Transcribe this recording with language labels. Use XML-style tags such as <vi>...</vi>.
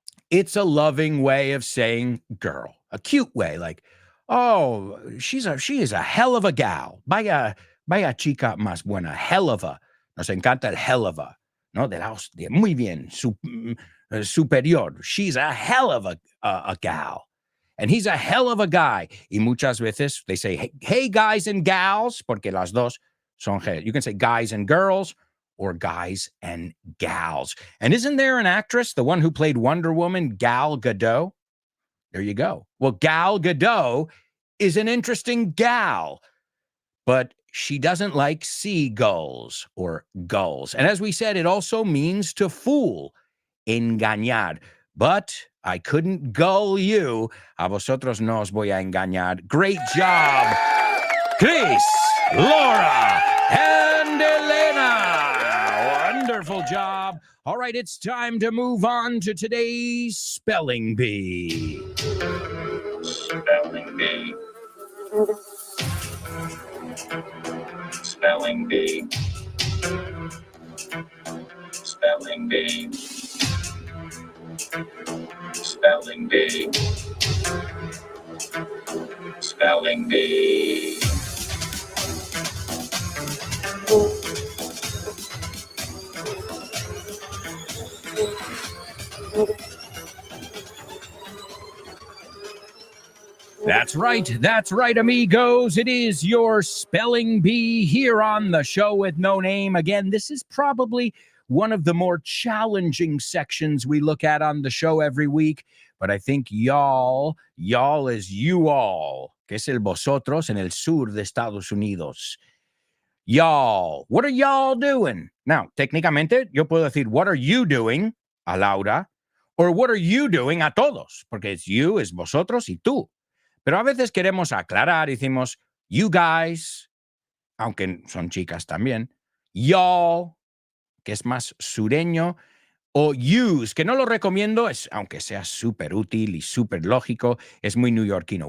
<en>It's a loving way of saying girl, a cute way, like, oh, she is a hell of a gal.</en> <es>Vaya chica más buena,</es> <en>hell of a.</en> <es>Nos encanta el hell of a, ¿no? De muy bien, superior.</es> <en>She's a hell of a gal. And he's a hell of a guy.</en> <es>Y muchas veces</es> <en>they say, hey, guys and gals,</en> <es>porque las dos son,</es> <en>you can say guys and girls, or guys and gals. And isn't there an actress, the one who played Wonder Woman, Gal Gadot? There you go. Well, Gal Gadot is an interesting gal, but she doesn't like seagulls or gulls. And as we said, it also means to fool, engañar. But I couldn't gull you.</en> <es>A vosotros no os voy a engañar.</es> <en>Great job, Chris, Laura, and Elena. Wonderful job. All right, it's time to move on to today's Spelling Bee. Spelling Bee. Spelling Bee. Spelling Bee. Spelling Bee. Spelling Bee. That's right, amigos. It is your Spelling Bee here on the show with no name. Again, this is probably one of the more challenging sections we look at on the show every week. But I think y'all is you all,</en> <es>que es el vosotros en el sur de Estados Unidos.</es> <en>Y'all, what are y'all doing? Now,</en> <es>técnicamente, yo puedo decir,</es> <en>what are you doing,</en> <es>a Laura?</es> <en>Or what are you doing,</en> <es>a todos? Porque es you, es vosotros y tú. Pero a veces queremos aclarar, decimos,</es> <en>you guys,</en> <es>aunque son chicas también, y'all, que es más sureño, o yous, que no lo recomiendo, aunque sea súper útil y súper lógico, es muy neoyorquino.</es>